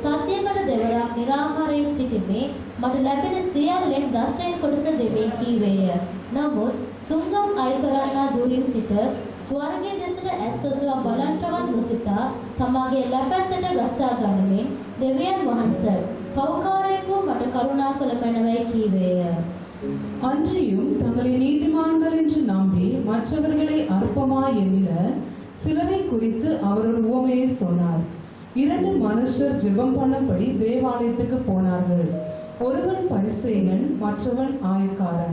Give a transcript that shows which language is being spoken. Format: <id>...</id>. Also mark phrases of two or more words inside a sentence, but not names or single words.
<si>සත්‍යකට දෙවරක් निराහාරයේ සිටීමේ මට ලැබෙන සියල්ලෙන් දසයෙන් කොටස දෙමි කීවේය. නමුත් සුංගම් අය කරන්නා දුරින් සිට ස්වර්ගයේ දෙසට ඇස්වසවා බලන්ටවත් නොසිතා තමාගේ ලැපැත්තට ගසා ගනිමින් දෙවියන් වහන්සේ පෞකාරයෙකු මට කරුණා කළ මැනවයි කීවේය.</si> <ta>அன்றியும் தங்களை நீதிமான்கள் என்று நம்பி மற்றவர்களை அற்பமாய் எண்ணின சிலரை குறித்து அவர் ஒரு உவமையை சொன்னார். 2 மனுஷர் ஜெபம் பண்ணபடி தேவாலயத்துக்கு போனார்கள். ஒருவன் பரிசேயன், மற்றவன் ஆயக்காரன்.</ta>